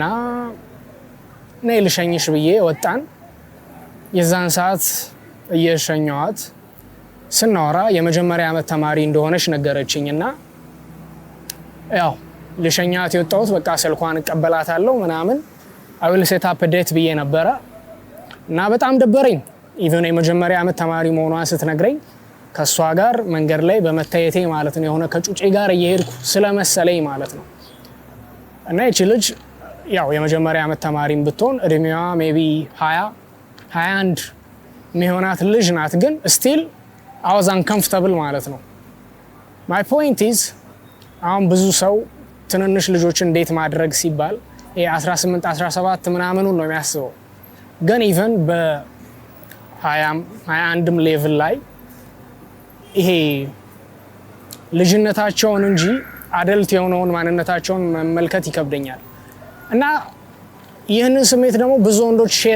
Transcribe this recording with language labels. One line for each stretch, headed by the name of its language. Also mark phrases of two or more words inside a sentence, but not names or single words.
Amharic: ነይ ልሸኝሽ ብዬ ወጣን። የዛን ሰዓት እየሸኘኋት ስናወራ የመጀመሪያ አመት ተማሪ እንደሆነች ነገረችኝና ያው ልሸኛት የወጣሁት በቃ ስልኳን እቀበላታለሁ ምናምን
English: I will set up a date
Amharic: ብዬ ነበረ እና በጣም ደበረኝ። ኢቨን የመጀመሪያ አመት ተማሪ መሆኗን ስትነግረኝ ከሷ ጋር መንገድ ላይ በመታየቴ ማለት ነው የሆነ ከጩጬ ጋር እየሄድኩ ስለመሰለኝ ማለት ነው። እና እቺ ልጅ ያው የመጀመሪያ አመት ተማሪም ብትሆን እድሜዋ ሜቢ 21 የሚሆናት ልጅ ናት። ግን
English: still I was uncomfortable
Amharic: ማለት ነው።
English: My point is
Amharic: አሁን ብዙ ሰው ትንንሽ ልጆችን እንዴት ማድረግ ሲባል የ18 17 ምናምኑን ነው የሚያስበው። ግን ኢቨን በ21ም ሌቭል ላይ ይሄ ልጅነታቸውን እንጂ አደልት የሆነውን ማንነታቸውን መመልከት ይከብደኛል። እና ይህንን ስሜት ደግሞ ብዙ ወንዶች ሼር